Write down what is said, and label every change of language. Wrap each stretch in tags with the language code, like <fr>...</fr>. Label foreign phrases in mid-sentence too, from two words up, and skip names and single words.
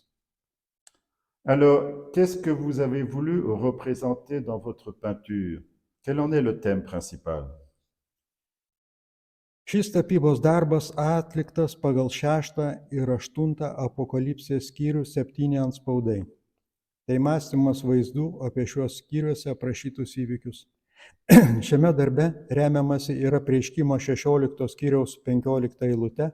<fr>Alors, qu'est-ce que vous avez voulu représenter dans votre peinture? Quel en est le thème principal?</fr> <lt>Šis tapybos darbas atliktas pagal 6 ir 8 apokalipsės skyrių 7 antspaudai. Tai mąstymas vaizdų apie šiuos skyriuose aprašytus įvykius. Šiame darbe remiamasi yra apreiškimo 16 skyriaus 15 eilute.</lt>